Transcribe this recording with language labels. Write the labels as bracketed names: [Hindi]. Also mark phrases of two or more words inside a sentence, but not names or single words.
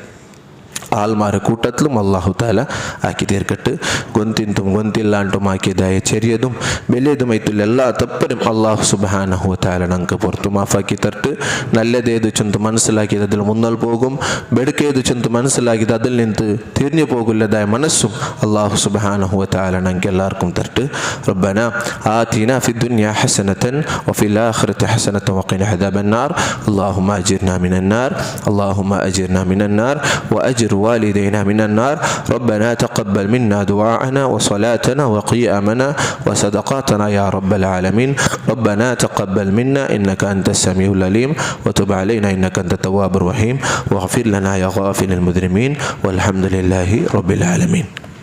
[Malayalam] ആൾമാരെ കൂട്ടത്തിലും [Arabic] الله تعالى [Malayalam] ആക്കി തീർക്കട്ട് ഗൊന്തിന്തും ഗൊന്തില്ലാണ്ടും ആക്കിയതായ ചെറിയതും വലിയതുമായിട്ടുള്ള എല്ലാ തപ്പരും [Arabic] الله سبحانه وتعالى [Malayalam] ഞങ്ങൾക്ക് പുറത്തു മാഫാക്കി തരട്ട് നല്ലതേത് ചെന്ന് മനസ്സിലാക്കിയത് അതിൽ മുന്നോട്ട് പോകും ബെടുക്കേത് ചെന്ന് മനസ്സിലാക്കിയത് അതിൽ നിന്ന് തിരിഞ്ഞു പോകില്ലതായ മനസ്സും [Arabic] الله سبحانه وتعالى [Malayalam] ഞങ്ങൾക്ക് എല്ലാവർക്കും തരട്ട് [Arabic] ربنا آتنا في الدنيا حسنة وفي الآخرة حسنة وقنا عذاب النار اللهم اجرنا من النار اللهم اجرنا من النار واجر والدينا من النار ربنا تقبل منا دعاءنا وصلاتنا وقيامنا وصدقاتنا يا رب العالمين ربنا تقبل منا إنك أنت السميع العليم وتب علينا إنك أنت التواب الرحيم واغفر لنا يا غافل المذنبين والحمد لله رب العالمين.